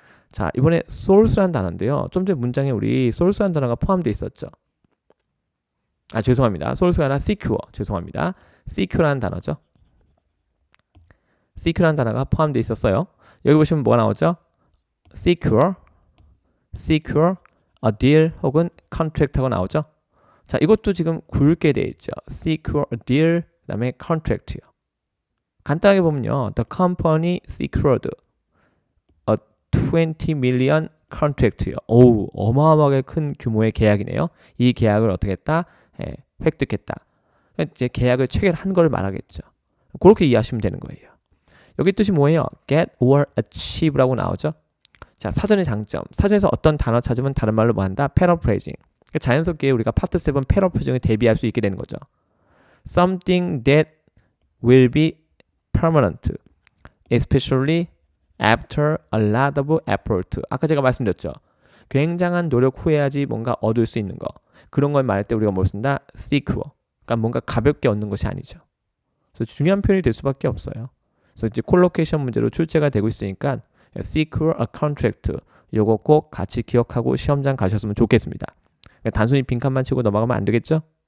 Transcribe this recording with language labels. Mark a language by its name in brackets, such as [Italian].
[Korean] 자, 이번에 source라는 단어인데요. 좀 전에 문장에 우리 source라는 단어가 포함되어 있었죠. 죄송합니다. source가 아니라 secure. 죄송합니다. secure라는 단어죠. secure라는 단어가 포함되어 있었어요. 여기 보시면 뭐가 나오죠? [English] secure, a deal [Korean] 혹은 [English] contract하고 [Korean] 나오죠. 자, 이것도 지금 굵게 되어 있죠. [English] secure a deal, [Korean] 그 다음에 [English] contract요. [Korean] 간단하게 보면요. [English] The company secured a 20 million contract요. [Korean] 오우, 어마어마하게 큰 규모의 계약이네요. 이 계약을 어떻게 했다? 획득했다. 이제 계약을 체결한 걸 말하겠죠. 그렇게 이해하시면 되는 거예요. 여기 뜻이 뭐예요? [English] get or achieve라고 [Korean] 나오죠. 자, 사전의 장점. 사전에서 어떤 단어 찾으면 다른 말로 뭐 한다? [English] paraphrasing. [Korean] 자연스럽게 우리가 파트 7 paraphrasing을 대비할 수 있게 되는 거죠. [English] Something that will be permanent, especially after a lot of effort. [Korean] 아까 제가 말씀드렸죠. 굉장한 노력 후에야지 뭔가 얻을 수 있는 거. 그런 걸 말할 때 우리가 뭘 쓴다? [English] secure. [Korean] 그러니까 뭔가 가볍게 얻는 것이 아니죠. 그래서 중요한 표현이 될 수밖에 없어요. 그래서 이제 콜로케이션 문제로 출제가 되고 있으니까 [English] secure a contract. [Korean] 요거 꼭 같이 기억하고 시험장 가셨으면 좋겠습니다. 그러니까 단순히 빈칸만 치고 넘어가면 안 되겠죠?